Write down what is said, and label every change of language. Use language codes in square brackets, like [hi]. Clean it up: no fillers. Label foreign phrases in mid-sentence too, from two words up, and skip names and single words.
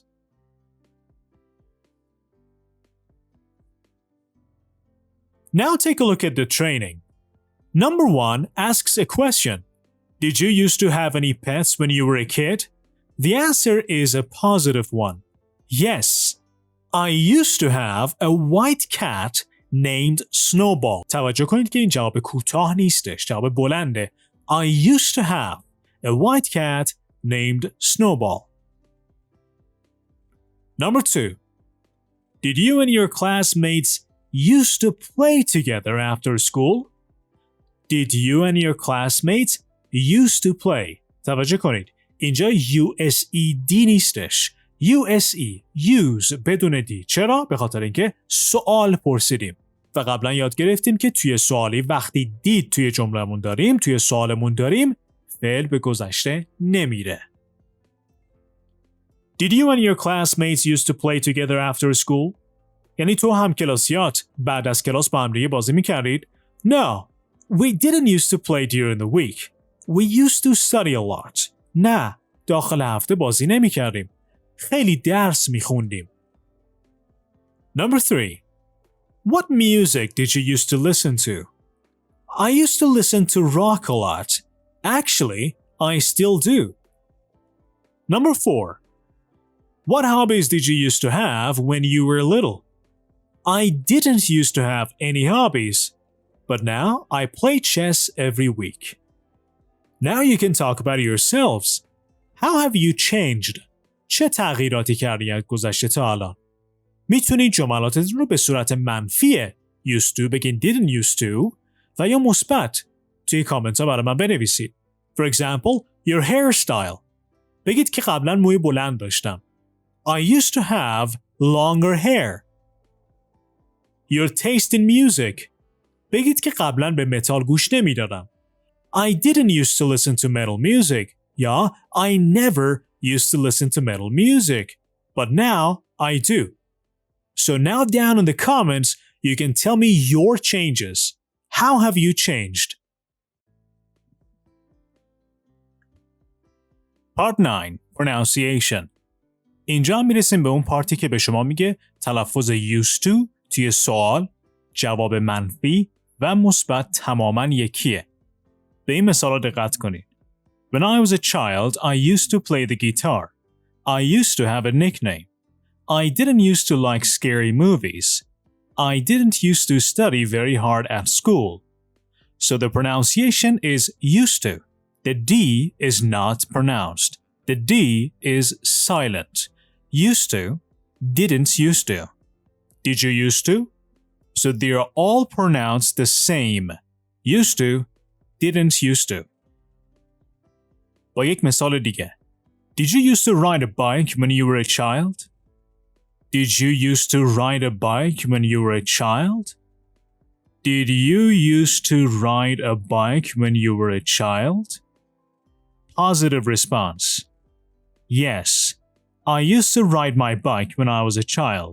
[en] Now take a look at the training. Number 1 asks a question. Did you used to have any pets when you were a kid? The answer is a positive one. Yes, I used to have a white cat named Snowball. [fa] توجه کنید که این جواب کوتاه نیستش، جواب بلنده. [en] I used to have a white cat named Snowball. Number 2. Did you and your classmates used to play together after school? Did you and your classmates used to play? [fa] توجه کنید. اینجا USED نیستش. [en] USE. Use [fa] بدون دی. چرا؟ به خاطر اینکه سوال پرسیدیم. و قبلا یاد گرفتیم که توی سوالی وقتی دید توی جمله‌مون داریم، توی سوالمون داریم، فعل به گذشته نمیره. [en] Did you and your classmates used to play together after school? [fa] یعنی تو هم کلاسیات بعد از کلاس با هم دیگه بازی می‌کردید؟ [en] No, we didn't used to play during the week. We used to study a lot. [fa] نه، داخل هفته بازی نمی‌کردیم. خیلی درس می‌خوندیم. [en] Number 3. What music did you used to listen to? I used to listen to rock a lot. Actually, I still do. Number 4. What hobbies did you used to have when you were little? I didn't used to have any hobbies, but now I play chess every week. Now you can talk about yourselves. How have you changed? [fa] چه تغییراتی کردی از گذشته تا الان؟ میتونید جملاتتون رو به صورت منفی [en] used to [fa] بگین [en] didn't used to [fa] و یا مثبت توی کامنت ها برای من بنویسید. [en] For example, your hairstyle. [fa] بگید که قبلا موی بلند داشتم. [en] I used to have longer hair. Your taste in music. [fa] بگید که قبلا به متال گوش نمیدادم. [en] I didn't used to listen to metal music. یا I never used to listen to metal music. But now I do. So now down in the comments, you can tell me your changes. How have you changed? Part 9. Pronunciation. [fa] اینجا میرسیم به اون پارتی که به شما میگه تلفظ [en] used to [fa] توی سوال، جواب منفی و مثبت تماماً یکیه. به این مثال دقت کنید. [en] When I was a child, I used to play the guitar. I used to have a nickname. I didn't used to like scary movies. I didn't used to study very hard at school. So the pronunciation is used to. The D is not pronounced. The D is silent. Used to, didn't used to. Did you used to? So they are all pronounced the same. Used to, didn't used to. [fa] با یک مثال دیگه. [en] Did you used to ride a bike when you were a child? Did you used to ride a bike when you were a child? Did you used to ride a bike when you were a child? Positive response. Yes, I used to ride my bike when I was a child.